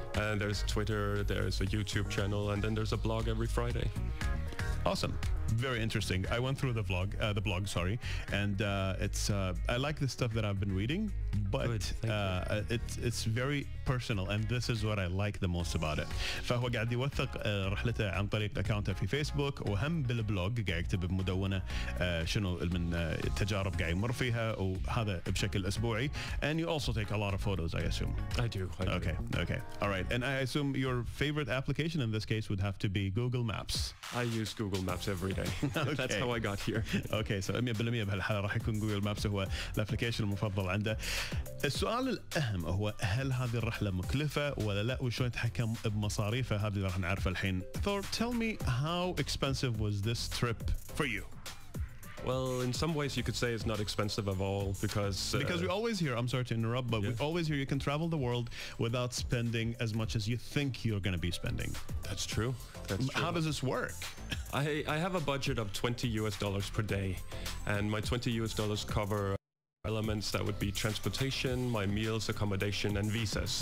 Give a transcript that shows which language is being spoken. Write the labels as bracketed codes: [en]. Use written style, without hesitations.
[en] And there's Twitter, there's a YouTube channel, and then there's a blog every Friday. Awesome. Very interesting. I went through the blog, sorry, and it's I like the stuff that I've been reading, but it's very personal, and this is what I like the most about it. [ar] فهو قاعد يوثق رحلته عن طريق اكاونته في فيسبوك، وهم بالبلوج قاعد يكتب بمدونة شنو من التجارب قاعد يمر فيها، وهذا بشكل اسبوعي. [en] And you also take a lot of photos, I assume. I do. Okay. All right. And I assume your favorite application in this case would have to be Google Maps. I use Google Maps every day. Okay. That's how I got here. Okay, so [ar] 100% بهالحالة راح يكون جوجل مابس هو الابلكيشن المفضل عنده. السؤال الأهم هو هل هذه الرحلة مكلفة ولا لا، وشلون يتحكم بمصاريفها؟ هذه اللي راح نعرفها الحين. [en] Thor, tell me how expensive was this trip for you? Well, in some ways you could say it's not expensive at all because we always hear, I'm sorry to interrupt, but we always hear you can travel the world without spending as much as you think you're going to be spending. That's true. How does this work? I have a budget of $20 per day, and my $20 cover elements that would be transportation, my meals, accommodation, and visas.